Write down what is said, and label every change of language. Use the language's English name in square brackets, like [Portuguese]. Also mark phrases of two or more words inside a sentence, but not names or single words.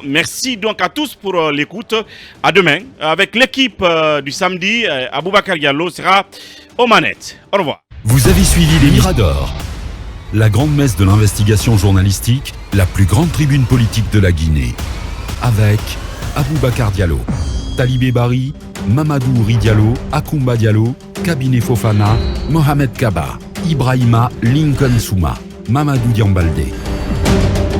[French] Merci donc à tous pour l'écoute. À demain, avec l'équipe du samedi, Aboubakar Diallo sera aux manettes. Au revoir. Vous avez suivi les Miradors, la grande messe de l'investigation journalistique, la plus grande tribune politique de la Guinée. Avec Aboubakar Diallo, Talibé Bari, Mamadou Ouri Diallo, Akoumba Diallo, Kabinet Fofana, Mohamed Kaba, Ibrahima Lincoln Souma, Mamadou Diambaldé.